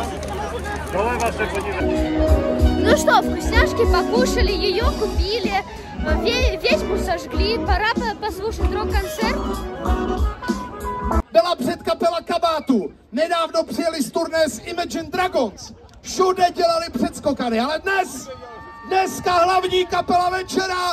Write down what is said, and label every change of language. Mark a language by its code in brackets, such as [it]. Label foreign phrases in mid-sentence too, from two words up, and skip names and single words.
[cs] Doleva se podívej. [ru] Ну что, вкусняшки покушали, ее купили, ведьму сожгли, пора послушать рок-концерт. [cs] Byla předkapela Kabátu. Nedávno přijeli z turné s Imagine Dragons. Všude dělali předskokany, ale dneska hlavní kapela večera.